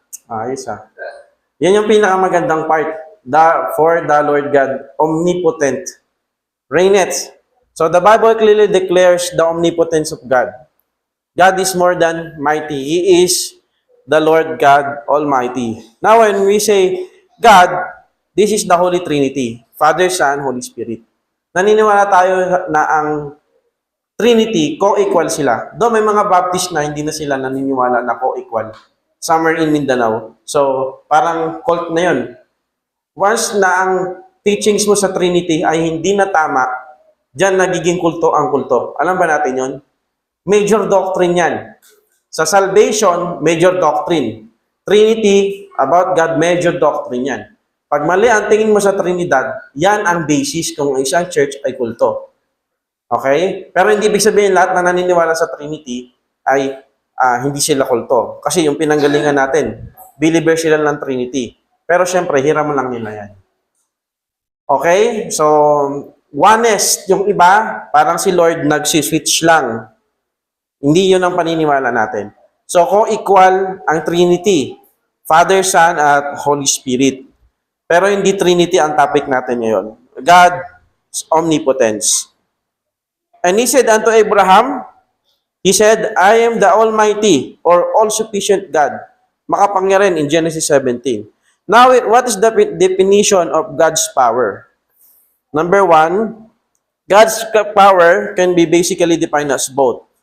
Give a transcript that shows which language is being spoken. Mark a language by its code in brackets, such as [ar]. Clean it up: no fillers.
[en] Ayos Yan yung pinakamagandang part. For the Lord God, omnipotent, reigneth. So the Bible clearly declares the omnipotence of God. God is more than mighty. He is the Lord God Almighty. Now when we say God, this is the Holy Trinity. Father, Son, Holy Spirit. [tl] Naniniwala tayo na ang Trinity, co-equal sila. Though may mga Baptist na hindi na sila naniniwala na co-equal. Somewhere in Mindanao. So, parang cult na yun. Once na ang teachings mo sa Trinity ay hindi na tama, diyan nagiging kulto ang kulto. Alam ba natin yon? Major doctrine yan. Sa salvation, major doctrine. [en] Trinity, about God, major doctrine yan. [tl] Pag mali ang tingin mo sa Trinidad, yan ang basis kung isang church ay kulto. Okay? Pero hindi ibig sabihin lahat na naniniwala sa Trinity ay hindi sila kulto. Kasi yung pinanggalingan natin, believer sila ng Trinity. Pero syempre, hiram lang nila yan. Okay? So, oneness, yung iba, parang si Lord nagsiswitch lang. Hindi yun ang paniniwala natin. So, co-equal ang Trinity, Father, Son, at Holy Spirit. Pero hindi Trinity ang topic natin ngayon. [en] God's omnipotence. And he said unto Abraham, he said, I am the Almighty or all-sufficient God. Makapangyarihan in Genesis 17. Now, what is the definition of God's power? Number one, God's power can be basically defined as both.